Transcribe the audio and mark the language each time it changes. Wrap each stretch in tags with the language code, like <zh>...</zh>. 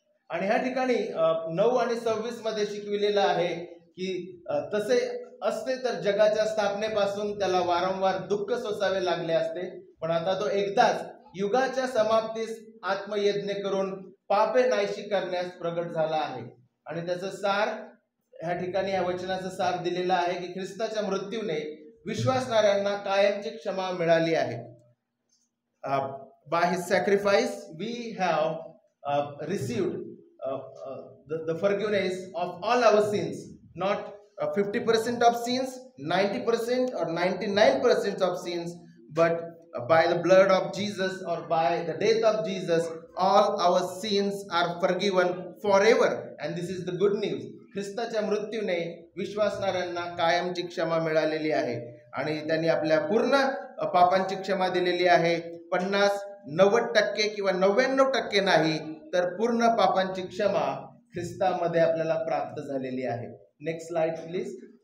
<mr>आणि ह्या ठिकाणी 9 आणि 26 मध्ये शिकविलेलं आहे की तसे असते तर जगाच्या स्थापनेपासून त्याला वारंवार दुःख सोसावे लागले असते, पण आता तो एकदाच युगाच्या समाप्तीस आत्मयज्ञ करून पापे नाहीशी करण्यास प्रगट झाला आहे. आणि त्याचं सार ह्या ठिकाणी या वचनाचं सार दिलेलं आहे की ख्रिस्ताच्या मृत्यूने विश्वासणाऱ्यांना कायमची क्षमा मिळाली आहे.</mr> <en>By his sacrifice we have received the forgiveness of all our sins, not 50% of sins, 90% or 99% of sins, but by the blood of Jesus or by the death of Jesus, all our sins are forgiven forever. And this is the good news.</en> <mr>ख्रिस्ताच्या मृत्यूने विश्वासणाऱ्यांना कायमची क्षमा मिळालेली आहे आणि त्यांनी आपल्या पूर्ण पापांची क्षमा दिलेली आहे. 50, 90% किंवा 99% नाही, तर पूर्ण पापांची क्षमा ख्रिस्तामध्ये आपल्याला प्राप्त झालेली आहे.</mr> <en>Next slide please.</en>